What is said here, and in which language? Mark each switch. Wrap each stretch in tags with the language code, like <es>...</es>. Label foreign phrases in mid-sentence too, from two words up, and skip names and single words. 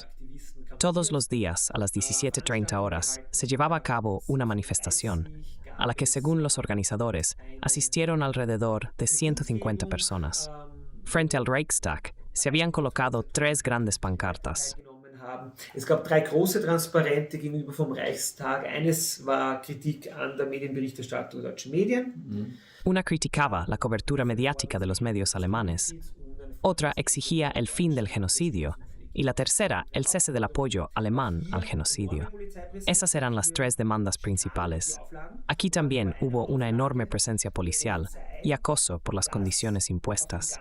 <es>Todos los días, a las 17:30 horas, se llevaba a cabo una manifestación, a la que, según los organizadores, asistieron alrededor de 150 personas. Frente al Reichstag, se habían colocado 3 grandes pancartas.</es> <de>Es gab 3 große Transparente gegenüber vom Reichstag. Eines war Kritik an der Medienberichterstattung der deutschen Medien.</de> <es>Una criticaba la cobertura mediática de los medios alemanes. Otra exigía el fin del genocidio y la tercera, el cese del apoyo alemán al genocidio. Esas eran las tres demandas principales. Aquí también hubo una enorme presencia policial y acoso por las condiciones impuestas.</es>